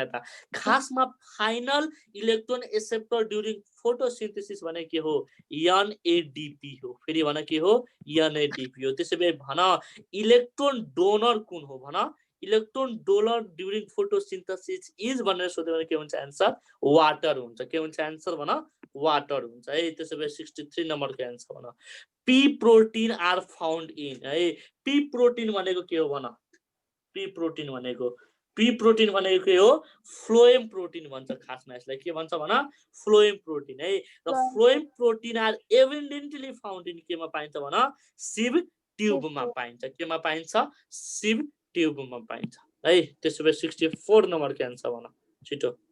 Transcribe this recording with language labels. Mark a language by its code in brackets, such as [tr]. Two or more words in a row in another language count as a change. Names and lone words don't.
[ne] त खासमा [en] final electron acceptor during photosynthesis [ne] भने के हो NADP हो फेरि भन के हो NADP हो त्यसै भए भन [en] electron donor [ne] कुन हो भन [en] electron donor during photosynthesis is [ne] भनेर सोध्यो भने के हुन्छ [en] answer water [ne] हुन्छ के हुन्छ आन्सर भन वाटर हुन्छ है त्यसै भए 63 नम्बरको आन्सर भन [en] P protein are found in [ne] है [en] P protein [ne] भनेको के हो भन [en] P protein [ne] भनेको के हो [en] phloem protein [ne] भन्छ खासमा यसलाई के भन्छ भन [en] phloem protein [ne] है र [en] phloem protein are evidently found in [ne] केमा पाइन्छ भन [en] sieve tubeमा [ne] पाइन्छ केमा पाइन्छ [en] sieve tubeमा [ne] पाइन्छ है त्यसो भए 64 नम्बरको आन्सर भन छिटो